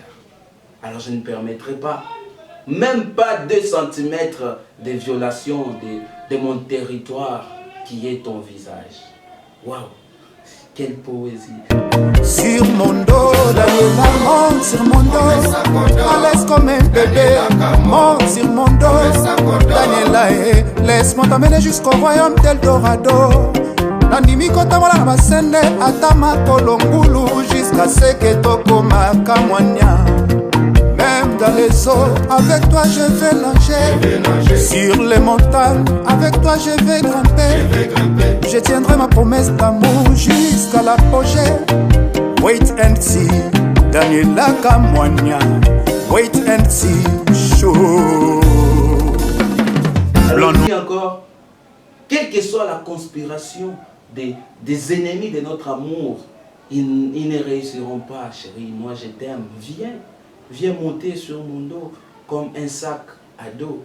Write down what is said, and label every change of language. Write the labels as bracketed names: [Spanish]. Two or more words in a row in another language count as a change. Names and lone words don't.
[French] Alors je ne permettrai pas, même pas 2 cm de violation de mon territoire qui est ton visage. Waouh, quelle poésie. Sur mon dos, Daniela monte sur mon dos, à l'aise comme un bébé, monte sur mon dos, Daniela, laisse-moi t'amener jusqu'au royaume d'Eldorado. [Lingala] Nandimi kotambola na basende ata makolongulu [French] jusqu'à ce que [Lingala] tokoma kamwanya. [French] Même dans les eaux, avec toi je vais nager. Sur les montagnes, avec toi je vais grimper. Je tiendrai ma promesse d'amour jusqu'à l'apogée. [English] Wait and see, Daniela Kamwanya. Wait and see, show. [French] Alors, il encore, quelle que soit la conspiration des ennemis de notre amour, ils ne réussiront pas, chérie. Moi je t'aime, viens monter sur mon dos comme un sac à dos.